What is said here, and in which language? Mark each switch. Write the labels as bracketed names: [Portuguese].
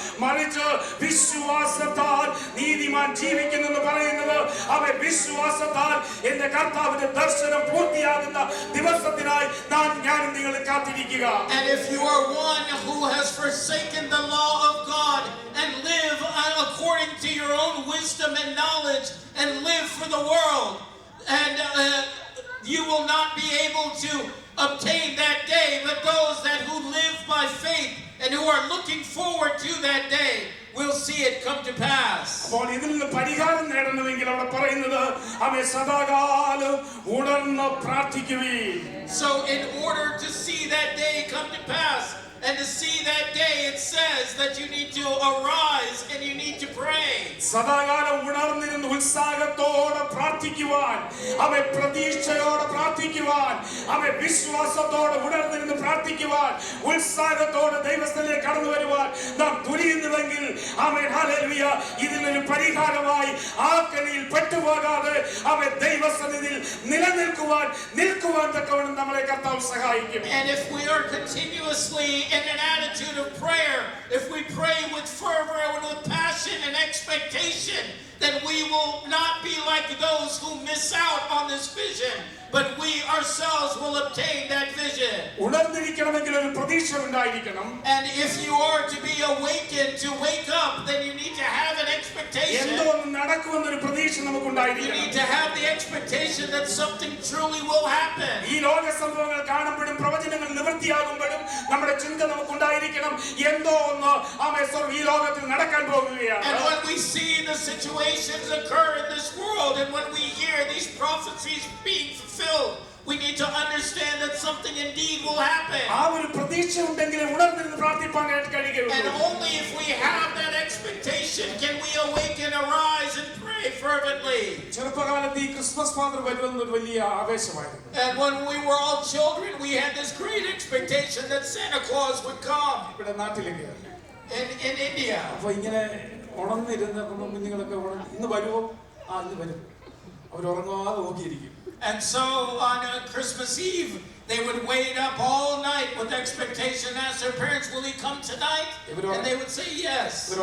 [Malayalam] മറിച്ച് വിശ്വാസത്താൽ നീതിമാൻ ജീവിക്കുന്നെന്ന് പറയുന്നത് അവൻ വിശ്വാസത്താൽ എന്റെ കർത്താവിന്റെ ദർശനം പൂർത്തിയാകുന്ന ദിവസത്തിനായി ഞാനും നിങ്ങൾ കാത്തിരിക്കുക. [English] And if you are one who has forsaken the law of God and live according to your own wisdom and knowledge and live for the world, and you will not be able to obtain that day. But those who live by faith and who are looking forward to that day will see it come to pass. [Malayalam] അപ്പോൾ ഇതിൽ നിന്ന് പരിഹാരം നേടണമെങ്കിൽ അവിടെ പറയുന്നത് അവൻ സദാകാലം ഉണർന്ന് പ്രാർത്ഥിക്കുവീൻ. [English] So in order to see that day come to pass, and to see that day, it says that you need to arise and you need to pray. [Malayalam] സദാകാലം ഉണർന്നിരുന്ന് ഉത്സാഹത്തോടെ പ്രാർത്ഥിക്കുവാൻ, അവൻ പ്രതീക്ഷയോടെ പ്രാർത്ഥിക്കുവാൻ, അവൻ വിശ്വാസത്തോടെ ഉണർന്നിരുന്ന് പ്രാർത്ഥിക്കുവാൻ, ഉത്സാഹത്തോടെ ദൈവസ്ഥലേക്ക് കടന്നു വരുവാൻ നാം തുനിയുന്നുവെങ്കിൽ അവൻ ഹല്ലേലൂയ ഇതിനൊരു പരിഹാരമായി ആ കെണിയിൽ പെട്ടുപോകാതെ അവൻ ദൈവസന്നിധിയിൽ നിൽക്കുവാൻ തക്കവണ്ണം നമ്മളെ കർത്താവ് സഹായിക്കും. [English] And if we are continuously in an attitude of prayer, if we pray with fervor and with passion and expectation, then we will not be like those who miss out on this vision, but we ourselves will obtain that vision. [Malayalam] ഉണർന്നിരിക്കണമെങ്കിൽ ഒരു പ്രതീക്ഷ ഉണ്ടായിരിക്കണം. [English] And if you are to be awakened, to wake up, then you need to have an expectation. [Malayalam] എന്തോ നടക്കുമെന്നൊരു പ്രതീക്ഷ നമുക്ക് [English] You [Malayalam] ഉണ്ടായിരിക്കണം. [English] need to have the expectation that something truly will happen. [Malayalam] ഈ ലോക സംഭവങ്ങൾ കാണുമ്പോഴും പ്രവചനങ്ങൾ നിവൃത്തിയാകുമ്പോഴും നമ്മുടെ ചിന്ത നമുക്ക് ഉണ്ടായിരിക്കണം, എന്തോ ഒന്ന് ഈ ലോകത്തിൽ നടക്കാൻ പോകുകയാണ്. [English] And when we see the situations occur in this world, and when we hear these prophecies being fulfilled, we need to understand that something indeed will happen. [Malayalam] ആ ഒരു പ്രതീക്ഷ ഉണ്ടെങ്കിൽ ഉണർന്നിരുന്ന് പ്രാർത്ഥിപ്പാനായിട്ട് കഴിയുകയുള്ളൂ. [English] And only if we have that expectation can we awaken, arise, and pray fervently. [Malayalam] ചെറുപ്പകാലത്ത് ഈ Christmas father വരുമെന്നൊരു വലിയ ആവേശമായിരുന്നു. [English] And when we were all children, we had this great expectation that Santa Claus would come. [Malayalam] ഇവിടെ നാട്ടിലേക്ക് [English] In India. [Malayalam] അപ്പൊ ഇങ്ങനെ ഉണർന്നിരുന്ന കുഞ്ഞുങ്ങളൊക്കെ ഇന്ന് വരുമോ? ഇന്ന് വരും. അവർ ഉറങ്ങാതെ നോക്കിയിരിക്കും. [English] And so on Christmas Eve, they would wait up all night with expectation, ask their parents, will he come tonight? And they would say yes.